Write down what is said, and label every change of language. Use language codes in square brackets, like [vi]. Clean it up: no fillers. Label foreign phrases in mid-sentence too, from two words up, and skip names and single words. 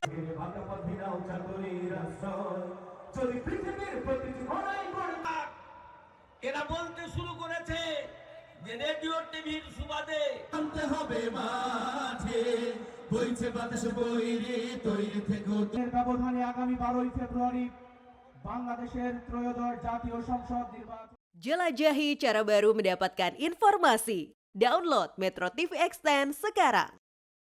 [bn] এরা বলতে শুরু করেছে যে রেডিও টিভির সুবাদে আনতে হবে মাঠে, বইছে বাতাস বইরে তৈরি থেকো। ব্যবধানে আগামী 12 ফেব্রুয়ারি বাংলাদেশের ত্রয়োদশ জাতীয় সংসদ নির্বাচন। [id] Jelajahi cara baru mendapatkan informasi. Download Metro TV Extend sekarang.